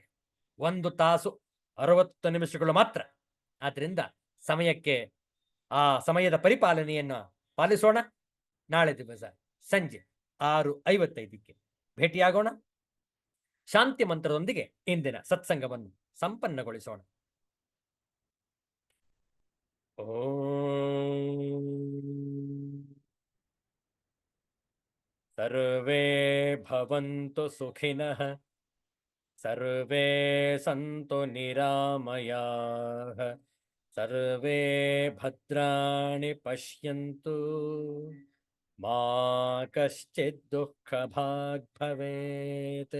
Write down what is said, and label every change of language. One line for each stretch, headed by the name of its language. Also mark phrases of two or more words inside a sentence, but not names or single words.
Kannada: 1 ತಾಸು 60 ನಿಮಿಷಗಳು ಮಾತ್ರ. ಆದ್ರಿಂದ ಸಮಯಕ್ಕೆ, ಆ ಸಮಯದ ಪರಿಪಾಲನೆಯನ್ನು ಪಾಲಿಸೋಣ. ನಾಳೆ ದಿವಸ ಸಂಜೆ 6:55ಕ್ಕೆ ಭೇಟಿಯಾಗೋಣ. ಶಾಂತಿ ಮಂತ್ರದೊಂದಿಗೆ ಇಂದಿನ ಸತ್ಸಂಗವನ್ನು ಸಂಪನ್ನಗೊಳಿಸೋಣ.
Sanskrit: ಓಂ ಸರ್ವೇ ಭವಂತು ಸುಖಿನಃ, ಸರ್ವೇ ಸಂತು ನಿರಾಮಯಾಃ, ಸರ್ವೇ ಭದ್ರಾಣಿ ಪಶ್ಯಂತು, ಮಾ ಕಶ್ಚಿತ್ ದುಃಖಭಾಗ್ ಭವೇತ್.